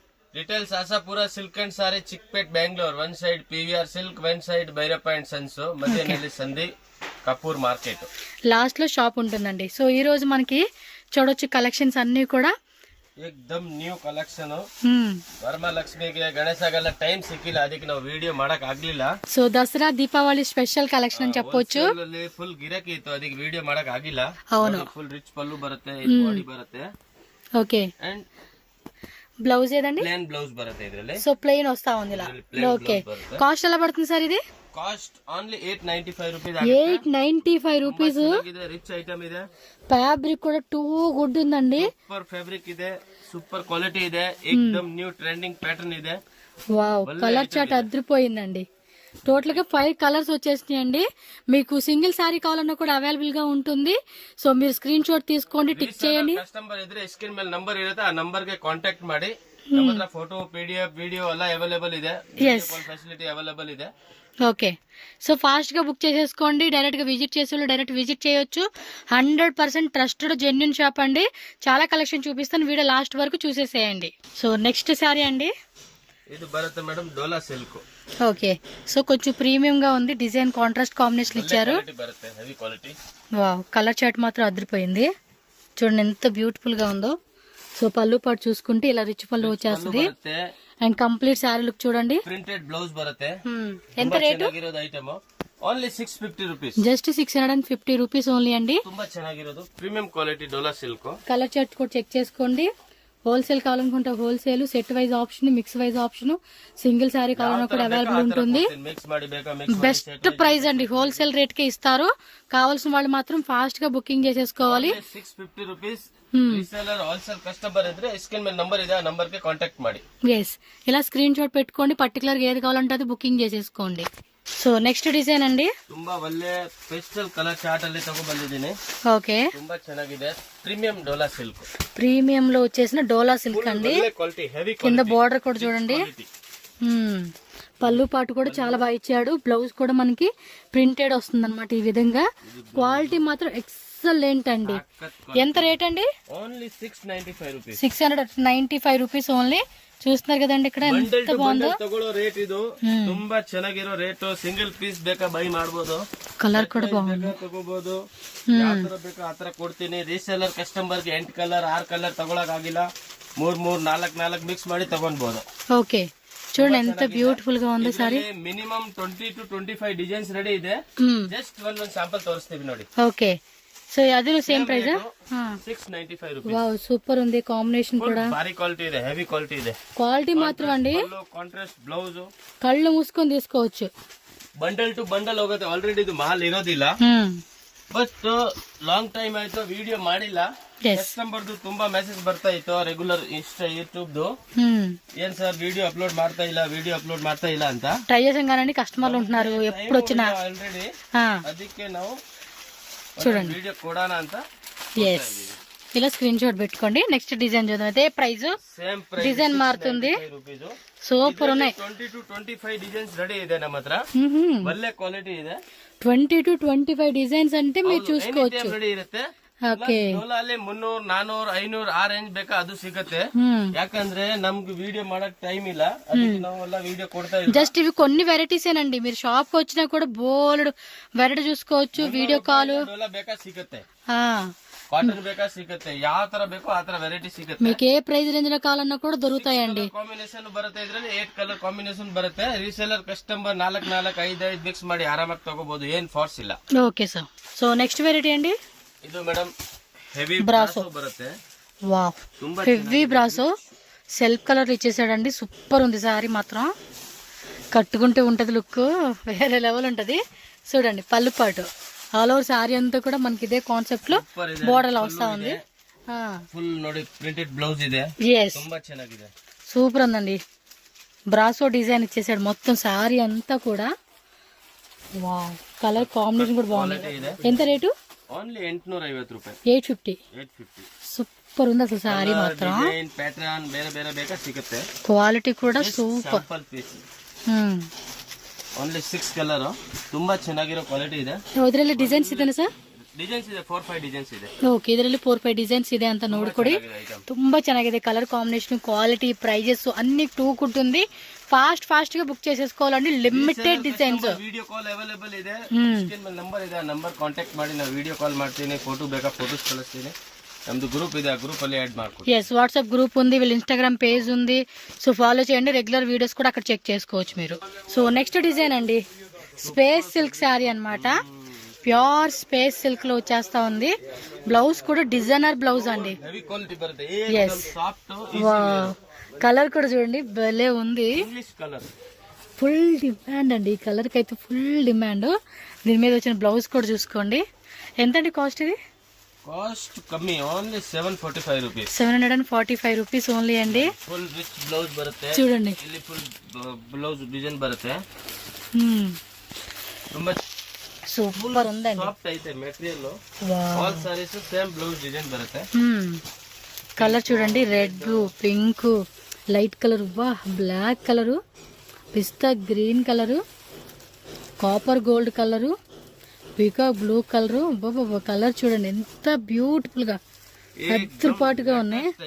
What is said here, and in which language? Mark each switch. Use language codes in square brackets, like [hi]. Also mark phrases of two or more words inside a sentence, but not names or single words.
[kn] ಡೀಟೇಲ್ಸ್ ಆಸಾಪುರ ಸಿಲ್ಕ್ ಅಂಡ್ ಸಾರಿ ಚಿಕ್ಪೇಟ್ ಬೆಂಗಳೂರು. [en] one side [kn] PVR ಸಿಲ್ಕ್, [en] one side [kn] భైరప్ప అండ్ సన్స్, మధ్యనల్లి సంధి కపూర్ మార్కెట్. [te] లాస్ట్ లో షాప్ ఉంటుందండి. సో ఈ రోజు మనకి చూడొచ్చు కలెక్షన్స్ అన్ని కూడా [kn] ಏಕ್ದಮ್ [en] new collection. [kn] ವರಮಹಾಲಕ್ಷ್ಮಿಗೆ ಗಣೇಶಗೆಲ್ಲ ಟೈಮ್ ಸಿಕ್ಕಿಲ್ಲ, ಅದಕ್ಕೆ ನಾವು ವಿಡಿಯೋ ಮಾಡಕ್ ಆಗ್ಲಿಲ್ಲ. [te] సో దసరా దీపావళి [en] special collection [te] అని చెప్పొచ్చు. [kn] ಫುಲ್ ಗಿರಾಕಿ ಇತ್ತು, ಅದಕ್ಕೆ ವಿಡಿಯೋ ಮಾಡಕ್ ಆಗಿಲ್ಲ. [te] అవును, [en] full rich [kn] ಪಲ್ಲು ಬರುತ್ತೆ, ಬಾಡಿ ಬರುತ್ತೆ. [te] ఓకే, అండ్ బ్లౌజ్ ఏదండి? [en] plain blouse [kn] ಬರುತ್ತೆ ಇದ್ರಲ್ಲಿ. [te] సో ప్లెయిన్ వస్తా ఉంది ఇలా. ఓకే, కాస్ట్ ఎలా పడుతుంది సార్ ఇది? [en] cost only 895 rupees. [te] 895 రూపీస్. [en] rich item [kn] ಇದೆ. [te] ఫ్యాబ్రిక్ కూడా [en] too good [te] ఉందండి. [en] super fabric [kn] ಇದೆ, [en] super quality [kn] ಇದೆ, ఏకదమ్ [en] new trending pattern [kn] ಇದೆ. [te] వావ్, [en] colour chart [te] అదిరిపోయిందండి. టోటల్ గా 5 కలర్స్ వచ్చేసినాయండి. మీకు సింగిల్ సారీ కావాలన్నా కూడా అవైలబుల్ గా ఉంటుంది. సో మీరు స్క్రీన్ షాట్ తీసుకోండి, టిక్ చేయండి. [kn] కస్టమర్ ಇದ್ರೆ ಸ್ಕ್ರೀನ್ ಮೇಲೆ ನಂಬರ್ ಇರುತ್ತೆ, ಆ ನಂಬರ್ ಗೆ ಕಾಂಟ್ಯಾಕ್ಟ್ ಮಾಡಿ. ನಮ್ಮ ಹತ್ರ ಫೋಟೋ, PDF, ವಿಡಿಯೋ ಎಲ್ಲ ಅವೈಲೇಬಲ್ ಇದೆ. [en] facility available [kn] ಇದೆ. [te] ఓకే, సో ఫాస్ట్ గా బుక్ చేసేసుకోండి. డైరెక్ట్ గా విజిట్ చేసే వాళ్ళు [en] direct visit [te] చేయొచ్చు. [en] 100% trusted genuine shop [te] అండి. చాలా కలెక్షన్ చూపిస్తాను, వీడియో లాస్ట్ వరకు చూసేసేయండి. సో [en] next saree [te] అండి, [kn] ಇದು ಬರುತ್ತೆ మేడం డోలా సిల్క్. [te] ఓకే, సో కొంచెం ప్రీమియం గా ఉంది. [en] design contrast combination [te] ఇచ్చారు. [en] heavy quality. [te] వావ్, [en] colour chart [te] మాత్రం అదిరిపోయింది. చూడండి ఎంత బ్యూటిఫుల్ గా ఉందో. సో పళ్ళు పాటు చూసుకుంటే ఇలా రిచ్ పళ్ళు వచ్చేస్తుంది. అండ్ [en] complete saree look [te] చూడండి. [en] printed blouse [kn] బರುತ್ತೆ. [te] ఎంత రేటు? [en] item only 650 rupees. just 650 rupees only [te] అండి. [kn] ತುಂಬಾ ಚೆನ್ನಾಗಿರೋದು [en] premium quality [kn] ಡೋಲಾ ಸಿಲ್ಕ್. [en] colour chart [te] కూడా చెక్ చేసుకోండి. హోల్సేల్ కావాలనుకుంటే హోల్సేల్, [en] set wise option, mix wise option, single saree [te] కావాలన్నా కూడా అవైలబుల్ ఉంటుంది. [en] best price [te] అండి, [en] wholesale rate [te] కే ఇస్తారు. కావాల్సిన వాళ్ళు మాత్రం ఫాస్ట్ గా బుకింగ్ చేసేసుకోవాలి. 650 రూపీస్. [en] reseller wholesale customer [te] ఇದ್ರೆ స్క్రీన్ మీద నంబర్ ಇದೆ, ఆ నంబర్ కి కాంటాక్ట్ ಮಾಡಿ. ఎస్, ఇలా స్క్రీన్ షాట్ పెట్టుకోండి. పర్టికులర్ గా ఏది కావాలంటే అది బుకింగ్ చేసేసుకోండి. సో [en] next design [te] అండి, [kn] ತುಂಬಾ ಒಳ್ಳೆ [en] pastel colour chart [kn] ಅಲ್ಲಿ ತಗೋ ಬಂದಿದ್ದೀನಿ. [te] ఓకే, [kn] ತುಂಬಾ ಚೆನ್ನಾಗಿದೆ. [te] ప్రీమియం డోలా సిల్క్. ప్రీమియం లో వచ్చేసిన డోలా సిల్క్ అండి. [en] quality heavy. [te] కింద బార్డర్ కూడా చూడండి. పళ్ళు పాటు కూడా చాలా బాగా ఇచ్చాడు. బ్లౌజ్ కూడా మనకి ప్రింటెడ్ వస్తుంది అనమాట. ఈ విధంగా క్వాలిటీ మాత్రం ఎక్సలెంట్ అండి. ఎంత రేట్ అండి? [en] only 695 rupees. 695 rupees only. [te] చూస్తున్నారు కదండి ఇక్కడ ఎంత బాగుందో. [kn] ತಗೊಳ್ಳೋ ರೇಟ್ ಇದು. ತುಂಬಾ ಚೆನ್ನಾಗಿರೋ ರೇಟ್. [en] single piece [kn] ಬೇಕಾ ಬೈ ಮಾಡಬಹುದು. ಕಲರ್ ಕೂಡ ಬಾగుంది, ತಗೋಬಹುದು. ಯಾವ ತರ ಬೇಕು ಆ ತರ ಕೊಡ್ತೀನಿ. [en] reseller customer [kn] ಗೆ 8 ಕಲರ್ 6 ಕಲರ್ ತಗೊಳಕ್ ಆಗಿಲ್ಲ, 3 4 ಮಿಕ್ಸ್ ಮಾಡಿ ತಗೊಂಡ್ಬೋದು. [te] ఓకే, చూడండి ఎంత బ్యూటిఫుల్ గా ఉంది సారీ. [en] minimum 20 to 25 designs ready [kn] ಇದೆ. [en] just one sample [kn] ತೋರಿಸ್ತೀವಿ ನೋಡಿ. [te] ఓకే, సో అది [en] same price. [te] 695 రూపీస్. వావ్, సూపర్ ఉంది. కాంబినేషన్ కూడా [kn] భారీ క్వాలిటీ ಇದೆ, [en] heavy quality [kn] ಇದೆ. [te] క్వాలిటీ మాత్రం అండి. [en] contrast blouse. [te] కళ్ళు మూసుకొని తీసుకోవచ్చు. [en] bundle to bundle [kn] ಹೋಗುತ್ತೆ. ಆಲ್ರೆಡಿ ಇದು ಮಾಲ್ ಇರೋದಿಲ್ಲ, ಬಟ್ [en] long time [kn] ಆಯ್ತು ವಿಡಿಯೋ ಮಾಡಿಲ್ಲ. ಕಸ್ಟಮರ್ ತುಂಬಾ ಮೆಸೇಜ್ ಬರ್ತಾ ಇತ್ತು ರೆಗ್ಯುಲರ್ ಇನ್ಸ್ಟಾ ಯೂಟ್ಯೂಬ್ ಏನ್ ಸರ್ [en] video upload [kn] ಮಾಡ್ತಾ ಇಲ್ಲ ಅಂತ [te] ట్రై చేసాం కానీ కస్టమర్లు ఉంటున్నారు ఎప్పుడు వచ్చినా. [kn] ఆల్రెడీ ಅದಕ್ಕೆ ನಾವು [te] చూడండి వీడియో కొడానా అంత. ఎస్, ఇలా స్క్రీన్ షాట్ పెట్టుకోండి. [en] next design [te] చూద్దాం. అదే ప్రైస్, [en] same price. [te] డిజైన్ మారుతుంది. సూపర్ ఉన్నాయి. [en] 20 to 25 designs ready [kn] ಇದೆ ನಮ್ಮ ಹತ್ರ. ಒಳ್ಳೆ ಕ್ವಾಲಿಟಿ ಇದೆ. [en] 20 to 25 designs [te] అంటే మీరు చూసుకోవచ్చు. [kn] రెడీ ಇರುತ್ತೆ. [te] ఓకే, [kn] ಡೋಲಾಲಿ 300 400 500 ಆ ರೇಂಜ್ ಬೇಕಾ ಅದು ಸಿಗುತ್ತೆ. ಯಾಕಂದ್ರೆ ನಮ್ಗೆ ವಿಡಿಯೋ ಮಾಡಕ್ ಟೈಮ್ ಇಲ್ಲ, ಅದಕ್ಕೆ ನಾವೆಲ್ಲ ವಿಡಿಯೋ ಕೊಡ್ತಾ ಇದ್ದೀವಿ. [te] జస్ట్ ఇవి కొన్ని వెరైటీస్ ఏనండి. మీరు షాప్ కి వచ్చినా కూడా బోల్డ్ వెరైటీ చూసుకోవచ్చు. [en] video call. [kn] ಡೋಲಾ ಬೇಕಾ ಸಿಗುತ್ತೆ, కాటన్ ಬೇಕಾ ಸಿಗುತ್ತೆ, ಯಾವ ತರ ಬೇಕೋ ಆ ತರ ವೆರೈಟಿ ಸಿಗುತ್ತೆ. [te] మీకు ఏ [en] price range [te] లో కావాలన్నా కూడా దొరుకుతాయండి. [kn] ಕಾಂಬಿನೇಷನ್ ಬರುತ್ತೆ, ಇದ್ರಲ್ಲಿ 8 [en] colour combination [kn] ಬರುತ್ತೆ. [en] reseller customer [kn] 4 4 5 5 ಮಿಕ್ಸ್ ಮಾಡಿ ಆರಾಮಾಗಿ ತಗೋಬಹುದು, ಏನ್ ಫಾರ್ಸ್ ಇಲ್ಲ. [te] ఓకే సార్, సో [en] next variety [te] అండి, [kn] ಇದು ಮೇಡಮ್ ಹೆವಿ బ్రాసో ಬರುತ್ತೆ. [te] వావ్, హెవీ బ్రాసో [en] self colour [te] ఇచ్చేసాడండి. సూపర్ ఉంది సారీ మాత్రం. కట్టుకుంటే ఉంటది లుక్ వేరే లెవెల్ ఉంటది. చూడండి పళ్ళు పాటు [en] all over saree [te] అంతా కూడా మనకి ఇదే కాన్సెప్ట్ లో బోర్డర్ లో వస్తా ఉంది. [kn] ఫుల్ ನೋಡಿ [en] printed blouse [kn] ಇದೆ. [te] ఎస్, [kn] ತುಂಬಾ ಚೆನ್ನಾಗಿದೆ. [te] సూపర్ ఉందండి. బ్రాసో డిజైన్ ఇచ్చేసాడు మొత్తం సారీ అంతా కూడా. వావ్, [en] colour combination [te] కూడా బాగుంది. ఎంత రేటు? [kn] ఓన్లీ 850 ರೂಪಾಯಿ. [te] 850. సూపర్ ఉంది అసలు సారీ మాత్రం. [kn] ಪ್ಯಾಟರ್ನ್ ಬೇರೆ ಬೇರೆ ಬೇಕಾ ಸಿಗುತ್ತೆ. [te] క్వాలిటీ కూడా సూపర్. [en] piece only 6 colour. [kn] ತುಂಬಾ ಚೆನ್ನಾಗಿರೋ ಕ್ವಾಲಿಟಿ ಇದೆ. ಇದರಲ್ಲಿ ಡಿಸೈನ್ಸ್ ಇದೆನಾ ಸರ್? ಡಿಸೈನ್ಸ್ ಇದೆ 4-5 ಡಿಸೈನ್ಸ್ ಇದೆ. ಓಕೆ, ಇದರಲ್ಲಿ 4-5 ಡಿಸೈನ್ಸ್ ಇದೆ ಅಂತ ನೋಡ್ಕೊಡಿ. ತುಂಬಾ ಚೆನ್ನಾಗಿದೆ ಕಲರ್ కాంబినేషన్, క్వాలిటీ, ప్రైజెస్ [te] అన్ని టూ ఉంటుంది. ఫాస్ట్ గా బుక్ చేసేసుకోవాలండి. [en] limited designs. video call available [kn] ಇದೆ. ಸ್ಕ್ರೀನ್ ಮೇಲೆ ನಂಬರ್ ಇದೆ, ಆ ನಂಬರ್ ಕಾಂಟ್ಯಾಕ್ಟ್ ಮಾಡಿ ನಾವು [en] video call [kn] ಮಾಡ್ತೀನಿ. ಫೋಟೋ ಬೇಕಾ ಫೋಟೋಸ್ ಕಳಿಸ್ತೀನಿ. ನಮ್ದು ಗ್ರೂಪ್ ಇದೆ, ಆ ಗ್ರೂಪ್ ಅಲ್ಲಿ యాడ్ ಮಾಡ್ಕೊಳ್ಳಿ. [en] yes, [te] వాట్సాప్ గ్రూప్ ఉంది, వీళ్ళ ఇన్స్టాగ్రామ్ పేజ్ ఉంది. సో ఫాలో చేయండి. [en] regular videos [te] కూడా అక్కడ చెక్ చేసుకోవచ్చు మీరు. సో [en] next design [te] అండి, [en] space silk saree [te] అన్నమాట. [en] pure space silk [te] లో వచ్చేస్తా ఉంది. బ్లౌజ్ కూడా [en] designer blouse [te] అండి. [en] heavy quality [kn] ಬರುತ್ತೆ. [en] yes, [te] కలర్ కూడా చూడండి భలే ఉంది. [en] English colour full demand [te] అండి. ఈ కలర్ కి అయితే [en] full demand. [te] దీని మీద వచ్చిన బ్లౌజ్ కూడా చూసుకోండి. ఎంత అండి కాస్ట్? ఇది కాస్ట్ కಮ್ಮಿ, [en] only 745 rupees. 745 rupees only [te] అండి. [en] full rich blouse [te] బರುತ್ತೆ. చూడండి, [kn] ಇಲ್ಲಿ [en] full blouse design [kn] ಬರುತ್ತೆ. ತುಂಬಾ [te] సూపర్ ఉందండి. [kn] ಸಾಫ್ಟ್ ಐತೆ ಮೆಟೀರಿಯಲ್. [en] all sarees same blouse design [kn] ಬರುತ್ತೆ. [te] కలర్ చూడండి, [en] red, pink, light colour, black colour, pista green colour, copper gold colour, peacock blue colour. [te] కలర్ చూడండి ఎంత బ్యూటిఫుల్ గా అద్దరిపాటుగా ఉన్నాయి.